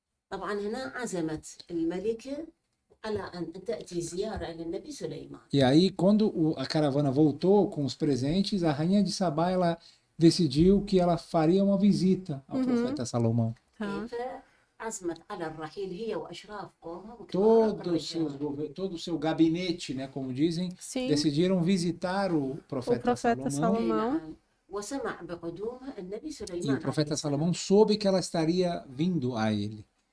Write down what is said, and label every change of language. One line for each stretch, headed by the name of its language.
Arabic: طبعا هنا عزمت الملكة على أن تأتي زيارة للنبي سليمان.
Portuguese: E aí, quando a caravana voltou com os presentes, a rainha de Sabá, ela decidiu que ela faria uma visita ao profeta Salomão.
Arabic: عزمت على الرحيل هي وأشراف قومها.
Portuguese: Todo o seu gabinete, né, como dizem, decidiram visitar o profeta Salomão.
Arabic: وسمع بقدومها النبي سليمان.
Portuguese: E o profeta Salomão soube que ela estaria vindo a ele.